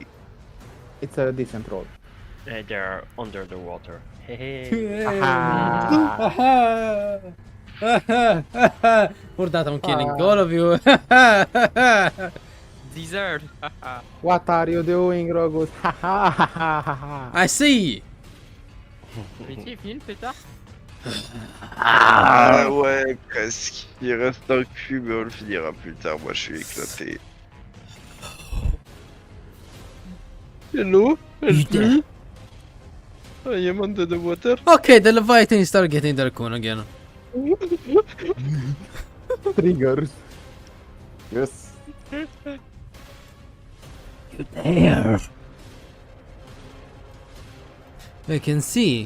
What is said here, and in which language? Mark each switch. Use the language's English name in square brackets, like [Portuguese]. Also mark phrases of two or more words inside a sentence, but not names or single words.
[English] It's a decent roll. They are under the water. Hey. Aha. Guardate, I'm killing Ah. all of you. Dessert. What are you doing, Rogus? Ha ha ha ha ha ha. I see. [French] Mais tu file plus tard. Ah ouais, presque. Il reste un cul, mais on le finira plus tard. Moi, je suis éclaté. [English] Hello? You Help me? I am under the water. Okay, the Leviathan start getting their coon again. Triggers. Yes. You dare. I can see.